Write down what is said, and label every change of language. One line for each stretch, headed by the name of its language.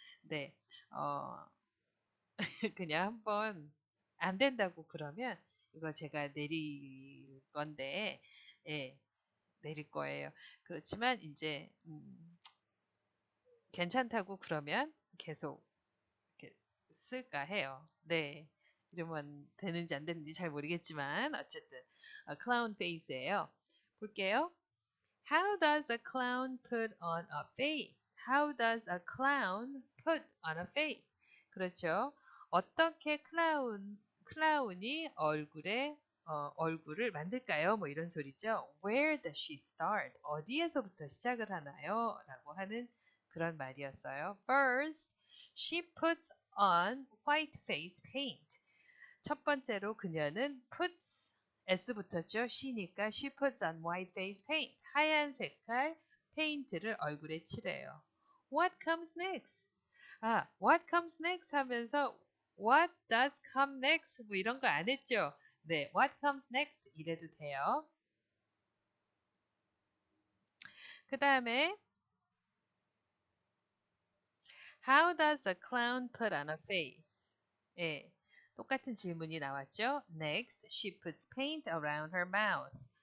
Korean: 네, 그냥 한번 안 된다고 그러면 이거 제가 내릴 건데, 예, 내릴 거예요. 그렇지만 이제 괜찮다고 그러면 계속 이렇게 쓸까 해요. 네, 이러면 되는지 안 되는지 잘 모르겠지만 어쨌든 클라운 페이스예요. 볼게요.
English: How does a clown put on a face? How does a clown put on a face?
Korean: 그렇죠. 어떻게 클라운이 얼굴을 만들까요? 뭐 이런 소리죠.
English: Where does she start?
Korean: 어디에서부터 시작을 하나요? 라고 하는 그런 말이었어요.
English: First, she puts on white face paint.
Korean: 첫 번째로 그녀는 puts S 붙었죠.
English: she니까 she puts on white face paint.
Korean: 하얀 색깔 페인트를 얼굴에 칠해요.
English: What comes next? what comes next
Korean: 하면서
English: what does come next
Korean: 뭐 이런 거 안 했죠. 네,
English: what comes next
Korean: 이래도 돼요. 그 다음에
English: How does a clown put on a face?
Korean: 예, 똑같은 질문이 나왔죠.
English: Next, she puts paint around her mouth.